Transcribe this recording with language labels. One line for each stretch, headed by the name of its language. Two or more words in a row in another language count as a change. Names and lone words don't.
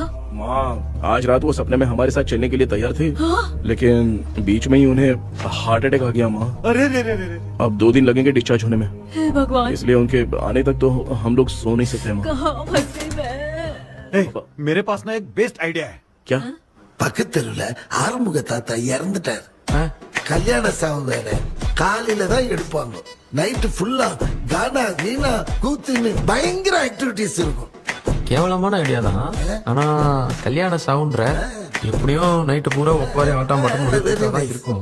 Hindi: माँ, आज रात वो सपने में हमारे साथ चलने के लिए तैयार थे, लेकिन बीच में ही उन्हें
English: heart attack
Hindi: आ गया माँ। अरे रे रे रे रे। अब 2 दिन लगेंगे डिस्चार्ज होने में, हे भगवान, इसलिए उनके आने तक तो हम लोग सो नहीं सकते माँ। कहाँ फंसे मैं? मेरे पास ना एक
English: best idea
Hindi: है। क्या?
Tamil: பக்கத்தெருவுல ஆறுமுக தாத்தா இறந்துட்டார். கல்யாண சாவு வேற. காலையில தான் எடுப்பாங்க. நைட்டு ஃபுல்லா கானா கீனா கூத்துன்னு பயங்கர ஆக்டிவிட்டிஸ் இருக்கும். கேவலமான ஐடியா தான். ஆனா கல்யாண சவுண்ட்ற எப்படியும் நைட்டு பூரா ஒப்பாரி ஆட்டம் மட்டும் இருக்கும்.